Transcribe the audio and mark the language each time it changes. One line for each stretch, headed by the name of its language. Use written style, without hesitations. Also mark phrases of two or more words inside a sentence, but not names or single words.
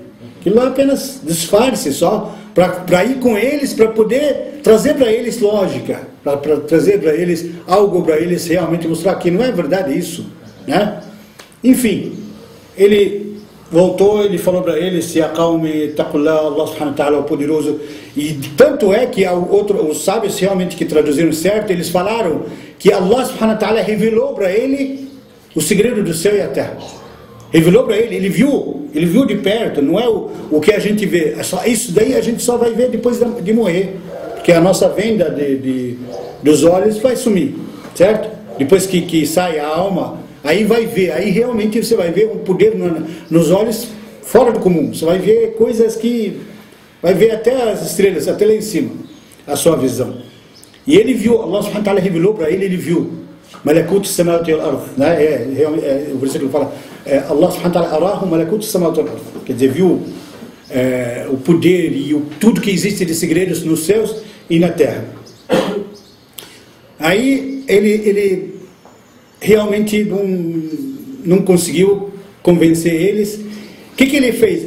Portuguese: Aquilo é apenas disfarce só, para ir com eles, para poder trazer para eles lógica, para trazer para eles algo, para eles realmente mostrar que não é verdade isso, né? Enfim, ele voltou, ele falou para eles, se acalme,
Arabic: اتقوا الله، الله سبحانه وتعالى
Portuguese: é o poderoso. E tanto é que os sábios realmente que traduziram certo, eles falaram que
Arabic: الله سبحانه وتعالى
Portuguese: revelou para ele o segredo do céu e a terra. Revelou para ele, ele viu de perto, não é o que a gente vê. Isso daí a gente só vai ver depois de morrer, porque a nossa venda dos olhos vai sumir, certo? Depois que sai a alma, aí vai ver, aí realmente você vai ver um poder nos olhos fora do comum. Você vai ver coisas que, vai ver até as estrelas, até lá em cima, a sua visão. E ele viu,
Arabic: الله سبحانه وتعالى
Portuguese: revelou para ele viu.
Arabic: ملكوت السماوات والأرض,
Portuguese: né? O versículo fala,
Arabic: الله سبحانه وتعالى أراه ملكوت السماوات والأرض.
Portuguese: Quer dizer, viu o poder e tudo que existe de segredos nos céus e na terra. Aí ele realmente não conseguiu convencer eles. O que ele fez?